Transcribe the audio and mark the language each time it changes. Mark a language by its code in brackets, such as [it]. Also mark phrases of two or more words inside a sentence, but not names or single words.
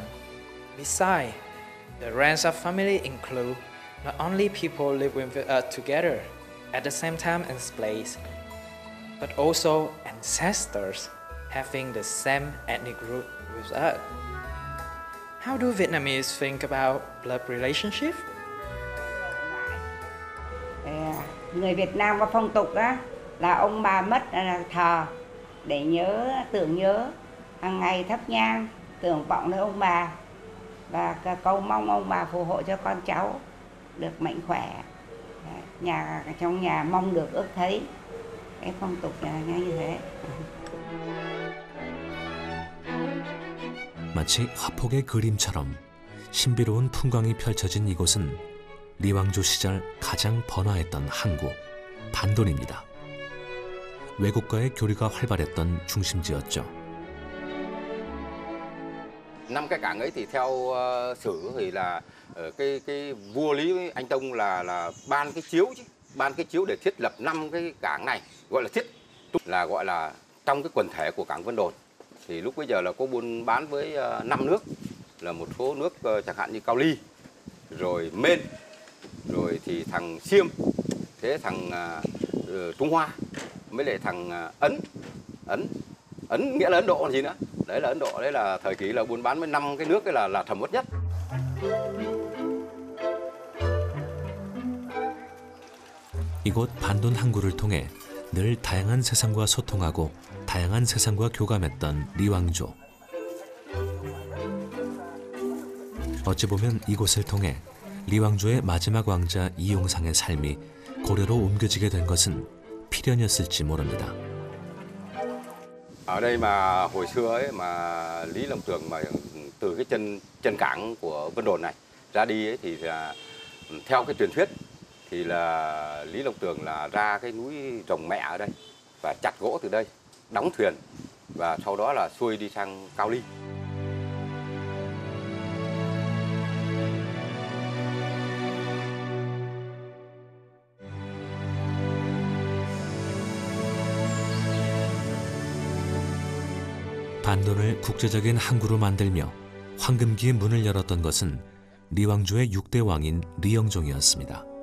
[en] Besides, the ranks of family include not only people living together at the same time and place, but also ancestors having the same ethnic root with us. How do Vietnamese think about blood relationship? [vi] Người Việt Nam có phong tục á, là ông bà mất là thờ để nhớ, tưởng nhớ, hàng ngày thắp nhang, tưởng vọng đến ông bà và cầu mong ông bà phù hộ cho con cháu được mạnh khỏe. Trong nhà mong được ước thấy. Cái phong tục là như thế. [ko] 마치 화폭의 그림처럼 신비로운 풍광이 펼쳐진 이곳은 리왕조 시절 가장 번화했던 항구 반돈입니다. 외국과의 교류가 활발했던 중심지였죠. [vi] Năm cái cảng ấy thì theo sử thì là cái vua Lý Anh Tông là ban cái chiếu để thiết lập 5 cái cảng này, gọi là gọi là trong cái quần thể của cảng Vân Đồn. Thì lúc bây giờ là có buôn bán với 5 nước, là một số nước chẳng hạn như Cao Ly, rồi Mên, rồi thì thằng Xiêm, thế thằng Trung Hoa, mới lại thằng Ấn nghĩa là Ấn Độ là gì nữa? Đấy là Ấn Độ, đấy là thời kỳ là buôn bán với 5 cái nước ấy là thầm uất nhất. [ko] 이곳 반돈 항구를 통해 늘 다양한 세상과 소통하고 다양한 세상과 교감했던 리왕조. 어찌 보면 이곳을 통해 리왕조의 마지막 왕자 이용상의 삶이 고려로 옮겨지게 된 것은 필연이었을지 모릅니다. [vi] Ở đây mà hồi xưa ấy mà Lý Long Tường mà từ cái chân cảng của Vân Đồn này ra đi ấy thì là, theo cái truyền thuyết thì là Lý Long Tường là ra cái núi Rồng Mẹ ở đây và chặt gỗ từ đây, đóng thuyền và sau đó là xuôi đi sang Cao Ly. [ko] 반돈을 국제적인 항구로 만들며 황금기의 문을 열었던 것은 리왕조의 6대 왕인 리영종이었습니다.